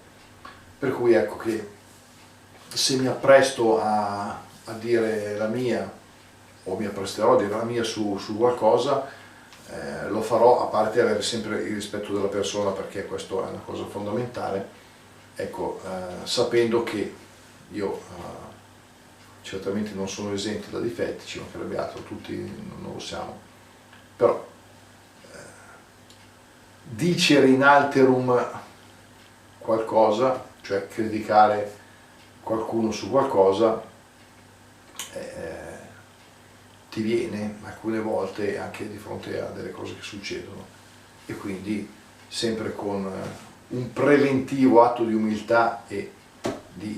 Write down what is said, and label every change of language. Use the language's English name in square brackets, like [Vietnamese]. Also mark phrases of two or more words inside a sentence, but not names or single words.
[Italian] Per cui ecco che se mi appresto a dire la mia, o mi appresterò a dire la mia su qualcosa, lo farò, a parte avere sempre il rispetto della persona, perché questo è una cosa fondamentale, ecco, sapendo che io certamente non sono esente da difetti, ci mancherebbe altro, tutti non lo siamo, però [Latin] dicere in alterum [Italian] qualcosa, cioè criticare qualcuno su qualcosa, ti viene alcune volte anche di fronte a delle cose che succedono, e quindi sempre con un preventivo atto di umiltà e di